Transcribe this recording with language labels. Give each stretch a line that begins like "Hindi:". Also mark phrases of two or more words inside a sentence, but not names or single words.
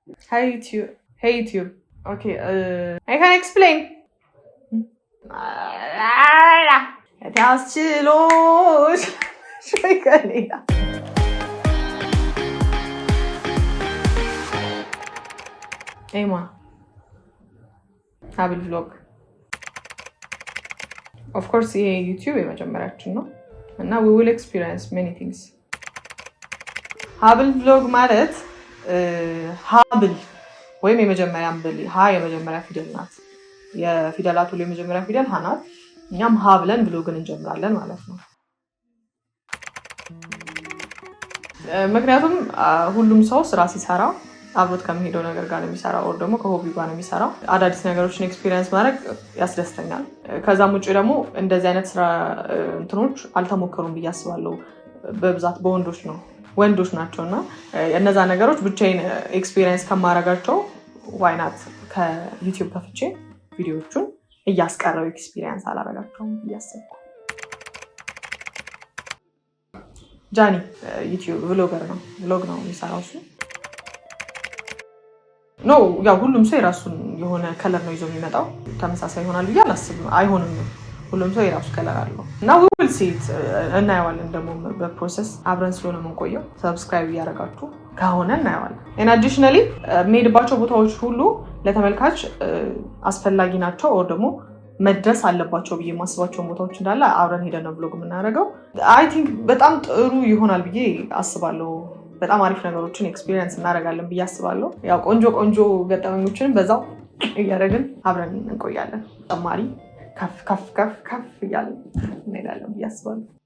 English: Hey YouTube. Okay, I can explain.
Amharic: ያስችሎሽ ሸይከሌላ ኤማ ሀብል ቭሎግ
English: of course
Amharic: ይሄ ዩቲዩብ የመጀመሪያችን ነው እና
English: we will experience many things
Amharic: ሀብል ቭሎግ ማለት ሀብል ወይም የመጀመሪያ አንበል ሀ የመጀመሪያ ፊደል ናት የፊደላቱ ላይ የመጀመሪያ ፊደል ሀ ናት እኛም ሀ ብለን ብሎግን እንጀምራለን ማለት ነው ምክንያቱም ሁሉም ሰው ስራ ሲሰራ አብሮት ከሚሄደው ነገር ጋር የሚሰራው or ደግሞ ከሆቢው ጋር የሚሰራው አዳዲስ ነገሮችን ኤክስፒሪየንስ ማድረግ ያስደስተኛል ከዛም ውጪ ደግሞ እንደዚህ አይነት ስራ እንትኖች አልተሞከሩም ብዬ አስባለሁ በብዛት በወንዶች ነው ወንዶች ናቸውና እነዛ ነገሮች ብቻዬን ኤክስፒሪየንስ ከማረጋቸው
English: why not
Amharic: ከዩቲዩብ ከፍቼ ቪዲዮዎቹን እያስቀረው ኤክስፒሪየንስ አላረጋቸውም እያሰብኩ ጃኒ ዩቲዩብ ብሎገር ነው ብሎግ ነው የሚሰራው እሱ ኖ ያው ሁሉም ሰው የራሱን የሆነ ከለር ነው ይዞ የሚመጣው ተመሳሳይ ይሆናል ብዬ አላስብም አይሆንም ሁሉም ሰው የራሱ ከለር አለው እና
English: we will see it
Amharic: እናየዋለን ደግሞ በፕሮሰስ አብረን ስለሆነ የምንቆየው ሰብስክራይብ እያደረጋችሁ ከሆነ እናየዋለን
English: and additionally
Amharic: ሜድባቸው ቦታዎች ሁሉ ለተመልካች አስፈላጊ ናቸው or ደግሞ መድረስ አለባቸው ብዬ ማስባቸው ቦታዎች እንዳለ አብረን ሄደን ነው ብሎግ የምናደርገው
English: I think
Amharic: በጣም ጥሩ ይሆናል ብዬ አስባለሁ በጣም አሪፍ ነገሮችን ኤክስፒሪየንስ እናደርጋለን ብዬ አስባለሁ ያው ቆንጆ ገጠመኞችን በዛው እያደረግን አብረን እንቆያለን ተማሪ ከፍ እያለን እንሄዳለን ብዬ አስባለሁ